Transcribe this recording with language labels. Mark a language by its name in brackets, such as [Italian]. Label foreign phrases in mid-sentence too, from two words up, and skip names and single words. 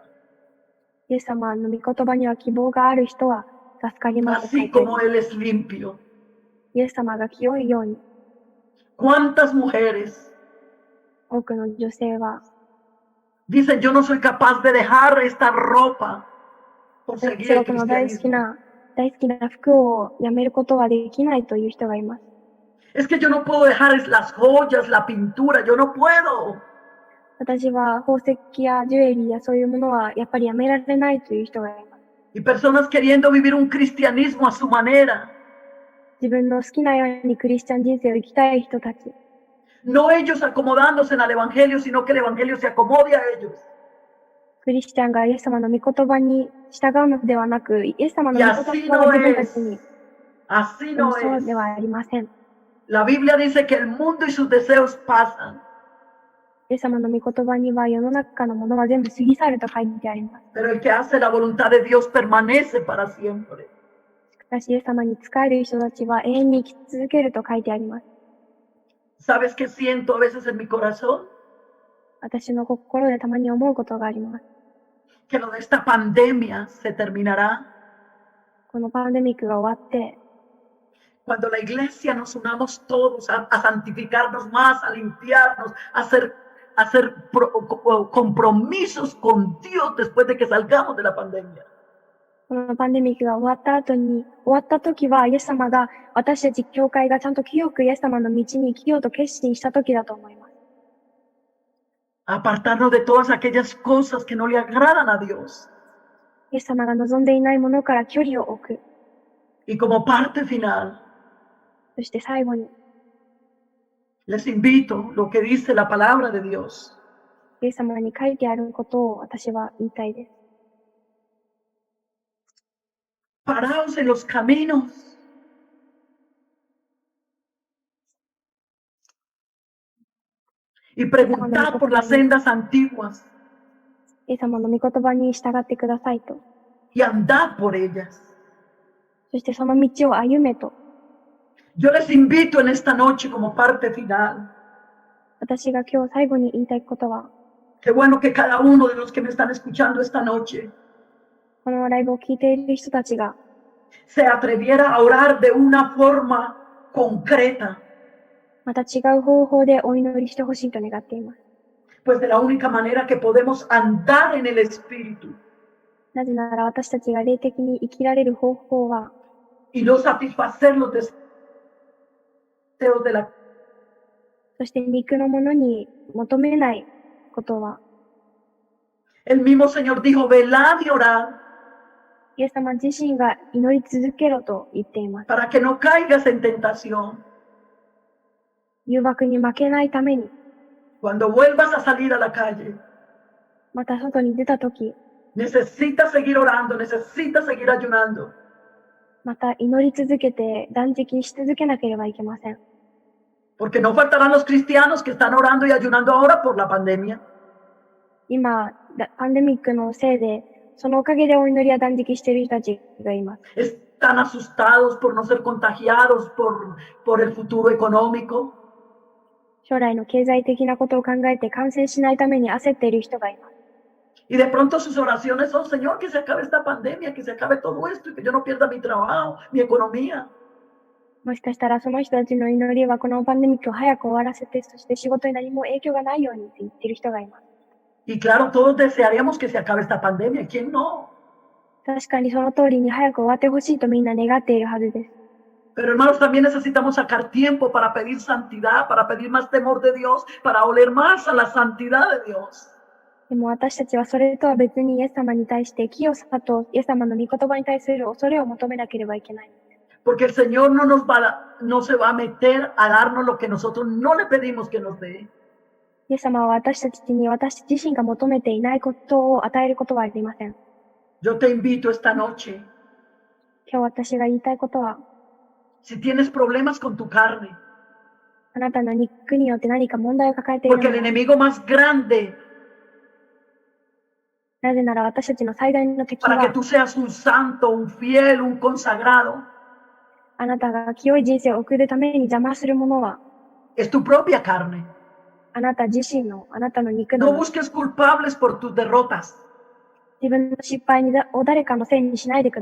[Japanese] イエス様の御言葉には希望がある人は助かります。 [Spanish] Así como Él es limpio. [Japanese] イエス様が清いように、 [Spanish] ¿Cuántas mujeres [Japanese] 多くの女性は、 [Spanish] dicen, yo no soy capaz de dejar esta ropa por seguir [Japanese] す [Spanish] el [Japanese] ごくの大好き [Spanish] cristianismo? [Japanese] な服をやめることはできないという人がいます。 [Spanish] Es que yo no puedo dejar las joyas, la pintura, yo no puedo. [Japanese] 私は宝石やジュエリーやそういうものはやっぱりやめられないという人がいます。 [Spanish] Y personas queriendo vivir un cristianismo a su manera. [Japanese] 自分の好きなようにクリスチャン人生を生きたい人たち。 [Spanish] No ellos acomodándose al evangelio, sino que el evangelio se acomode a ellos. [Japanese] クリスチャンがイエス様の御言葉に従うのではなく、イエス様の [Spanish] Y [Japanese] 御 [Spanish] así [Japanese] 言葉 [Spanish] no [Japanese] が自分たち [Spanish] es. [Japanese] に、 [Spanish] Así [Japanese] でも [Spanish] no [Japanese] そう [Spanish] es. [Japanese] ではありません。 [Spanish] La Biblia dice que el mundo y sus deseos pasan, [Japanese] イエス様の御言葉には世の中のものは全部過ぎ去ると書いてあります。 [Spanish] pero el que hace la voluntad de Dios permanece para siempre. [Japanese] しかしイエス様に仕える人たちは永遠に生き続けると書いてあります。 [Spanish] ¿Sabes qué siento a veces en mi corazón? [Japanese] 私の心でたまに思うことがあります。 [Spanish] Que lo de esta pandemia se terminará [Japanese] このパンデミックが終わって、 [Spanish] cuando la iglesia nos unamos todos a santificarnos más, a limpiarnos, a hacer compromisos con Dios después de que salgamos de la pandemia. [Japanese] このパンデミックが終わった時は、イエス様が、私たち教会がちゃんと清くイエス様の道に生きようと決心した時だと思います。 [Spanish] Apartarnos de todas aquellas cosas que no le agradan a Dios. [Japanese] イエス様が望んでいないものから距離を置く。 [Spanish] Y como parte final, [Japanese] そして最後に、 [Spanish] les invito lo que dice la palabra de Dios. [Japanese] イエス様に書いてあることを私は言いたいです。 [Spanish] Paraos en los caminos y preguntad por las sendas antiguas [Japanese] イエス様の御言葉に従ってくださいと。 [Spanish] y andad por ellas. [Japanese] そしてその道を歩めと。 [Spanish] Yo les invito en esta noche como parte final. [Japanese] 私が今日最後に言いたいことは、 [Spanish] Qué bueno que cada uno de los que me están escuchando esta noche [Japanese] このライブを聞いている人たちが、 [Spanish] se atreviera a orar de una forma concreta, [Japanese] また違う方法でお祈りしてほしいと願っています。 [Spanish] pues de la única manera que podemos andar en el Espíritu [Japanese] なぜなら私たちが霊的に生きられる方法は、 [Spanish] y no satisfacer los deseos de la [Japanese] そして肉のものに求めないことは、 [Spanish] El mismo Señor dijo, velad y orad [Japanese] イエス様自身が祈り続けろと言っています。 [Spanish] para que no caigas en tentación. [Japanese] 誘惑に負けないために、 [Spanish] Cuando vuelvas a salir a la calle, [Japanese] また外に出たとき、 [Spanish] necesitas seguir orando, necesitas seguir ayunando. [Japanese] また祈り続けて断食し続けなければいけません。 [Spanish] Porque no faltarán los cristianos que están orando y ayunando ahora por la pandemia. [Japanese] 今、パンデミックのせいで、そのおかげでお祈りや断食している人たちがいます。 [Spanish] Están asustados por no ser contagiados por el futuro económico. [Japanese] 将来の経済的なことを考えて感染しないために焦っている人がいます。 [Spanish] Y de pronto sus oraciones son, Señor, que se acabe esta pandemia, que se acabe todo esto y que yo no pierda mi trabajo, mi economía. [Japanese] もしかしたらその人たちの祈りはこのパンデミックを早く終わらせて、そして仕事に何も影響がないようにって言っている人がいます。 [Spanish] Y claro, todos desearíamos que se acabe esta pandemia. ¿Quién no? [Japanese] 確かにその通りに早く終わってほしいとみんな願っているはずです。 [Spanish] Pero hermanos, también necesitamos sacar tiempo para pedir santidad, para pedir más temor de Dios, para oler más a la santidad de Dios. [Japanese] でも私たちはそれとは別にイエス様に対して清さとイエス様の御言葉に対する恐れを求めなければいけない。 [Spanish] Porque el Señor no se va a meter a darnos lo que nosotros no le pedimos que nos dé. [Japanese] イエス様は私たちに私自身が求めていないことを与えることはありません。 [Spanish] Yo te invito esta noche, [Japanese] 今日私が言いたいことは、 [Spanish] si tienes problemas con tu carne, [Japanese] あなたの肉によって何か問題を抱えている [Spanish] porque [Japanese] の [Spanish] el [Japanese] は、 [Spanish] enemigo más grande [Japanese] なぜなら私たちの最大の敵 [Spanish] para que [Japanese] は、 [Spanish] tú seas un santo, un fiel, un consagrado, [Japanese] あなたが清い人生を送るために邪魔するものは、 [Spanish] es tu propia carne. [Japanese] あなた自身の、あなたの肉 [Spanish] No [Japanese] なの。 [Spanish] busques culpables por tus derrotas [Japanese] 自分の失敗を誰かのせいにしないでく